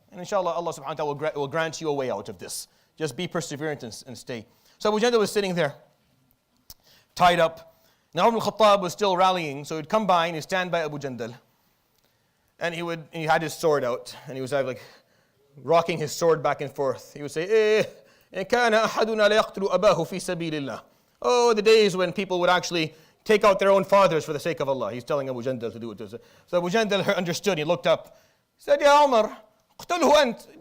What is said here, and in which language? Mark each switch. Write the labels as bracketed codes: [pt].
[en] And inshallah, Allah subhanahu wa ta'ala will grant you a way out of this. Just be perseverant and stay. So Abu Jandal was sitting there, tied up. Now Umar al-Khattab was still rallying, so he'd come by and he'd stand by Abu Jandal. And he had his sword out, and he was like rocking his sword back and forth. He would say, [ar] إِن كَانَ أَحَدُنَا لَيَقْتُلُ أَبَاهُ فِي سَبِيلِ اللَّهِ. [en] Oh, the days when people would actually take out their own fathers for the sake of Allah. He's telling Abu Jandal to do it. So Abu Jandal understood. He looked up. said, [ar] Ya Umar, اقتله أنت.